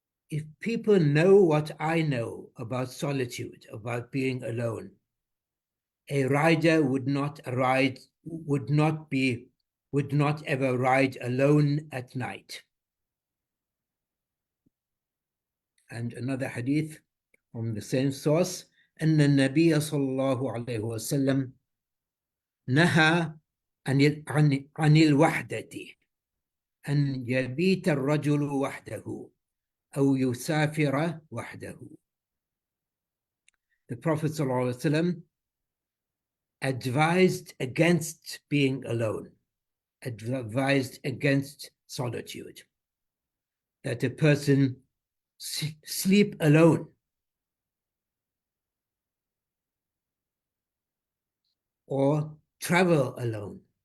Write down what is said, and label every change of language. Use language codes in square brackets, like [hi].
[en] If people know what I know about solitude, about being alone, a rider would not ever ride alone at night. And another hadith from the same source, [ar] أن النبي صلى الله عليه وسلم نهى عن الوحدة أن يبيت الرجل وحده أو يسافر وحده. [en] The Prophet ﷺ advised against being alone, advised against solitude, that a person sleep alone or travel alone.